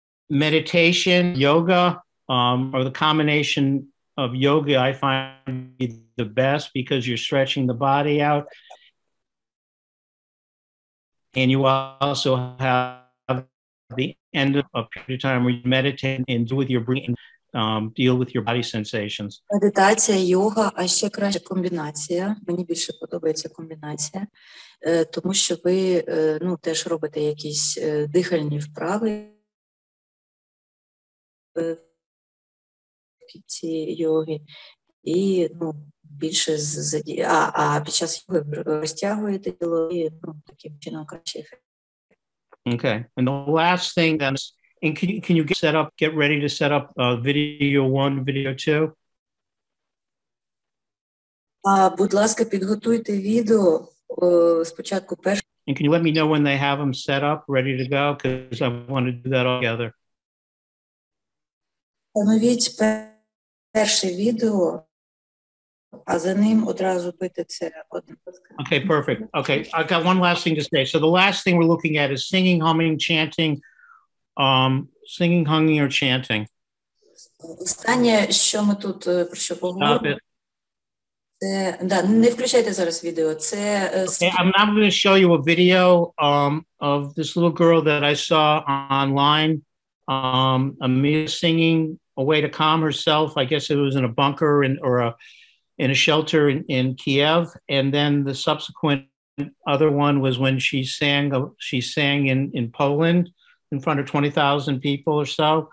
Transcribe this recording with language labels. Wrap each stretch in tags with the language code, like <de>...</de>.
<en>Meditation, yoga, or the combination of yoga, I find the best because you're stretching the body out. And you also have the end of a period of time where you meditate and do with your breathing, deal with your body sensations.</en> <uk>Медитація, йога, а ще краще комбінація. Мені більше подобається комбінація, тому що ви теж робите якісь дихальні вправи в кінці йоги і більше під час йоги розтягуєте тіло і таким чином краще ефект.</uk> <en>Okay, and the last thing, and can you get ready to set up video 1, video 2?</en> <uk>Будь ласка, підготуйте відео спочатку перше.</uk> <en>And can you let me know when they have them set up, ready to go? Because I want to do that all together.</en> <uk>Встановіть перше відео, а за ним одразу бити це одне.</uk> <en>Okay, perfect. Okay, I got one last thing to say. So the last thing we're looking at is singing, humming, chanting, singing, humming, or chanting.</en> <uk>Останнє, що ми тут про що поговоримо, це, не включайте зараз відео, це...</uk> <en>Okay, I'm now going to show you a video of this little girl that I saw online, Amelia singing a way to calm herself. I guess it was in a bunker in a shelter in Kiev, and then the subsequent other one was when she sang in Poland in front of 20,000 people or so.</en>